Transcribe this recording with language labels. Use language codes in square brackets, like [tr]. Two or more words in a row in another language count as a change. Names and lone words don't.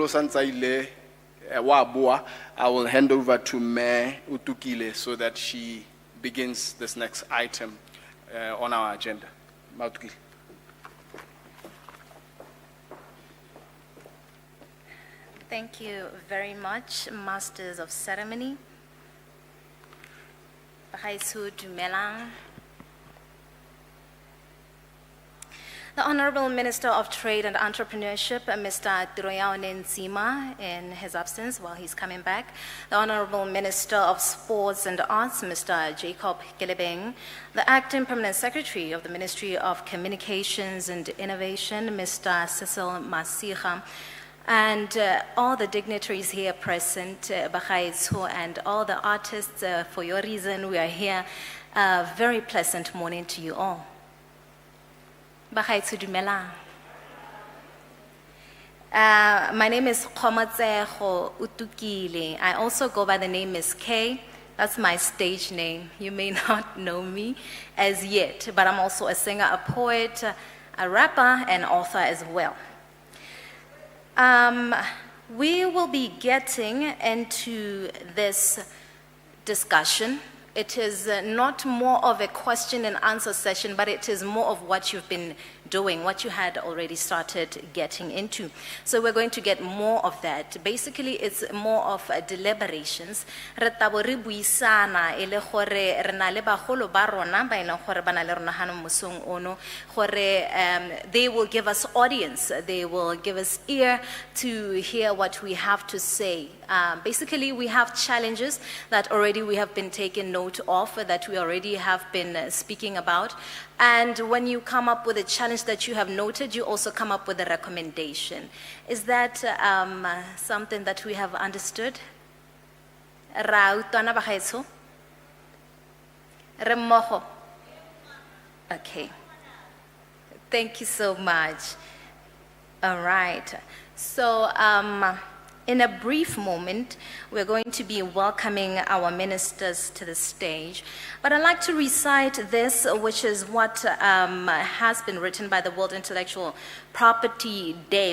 [tn] santsa ile wa boa, [en] I will hand over to Mayor Utukile so that she begins this next item on our agenda. Utukile. Thank you very much, Masters of Ceremony. [tn] Bagaetsho dumelang. [en] The Honorable Minister of Trade and Entrepreneurship, Mr. Tiroyaone Nzima, in his absence while he's coming back. The Honorable Minister of Sports and Arts, Mr. Jacob Kilebeng. The Acting Permanent Secretary of the Ministry of Communications and Innovation, Mr. Cecil Masiga. and all the dignitaries here present, Bagaetsho, and all the artists, for your reason, we are here. Very pleasant morning to you all. [tn] Bagaetsho dumelang. [en] My name is Khomatsego Utukile. I also go by the name Miss K. That's my stage name. You may not know me as yet, but I'm also a singer, a poet, a rapper, and author as well. We will be getting into this discussion. It is not more of a question and answer session, but it is more of what you've been doing, what you had already started getting into. So we're going to get more of that. Basically, it's more of deliberations. [tn] Re tabo re buisana e le gore re na le bagolo ba rona ba e leng gore ba na le rona hano mosong ono gore [en] they will give us audience, they will give us ear to hear what we have to say. Basically, we have challenges that already we have been taking note of, that we already have been speaking about. And when you come up with a challenge that you have noted, you also come up with a recommendation. Is that something that we have understood? [tn] Ra utlwana bagaetsho? Re mmogo? [en] Okay. Thank you so much. All right. So, in a brief moment, we're going to be welcoming our ministers to the stage. But I'd like to recite this, which is what has been written by the World Intellectual Property Day.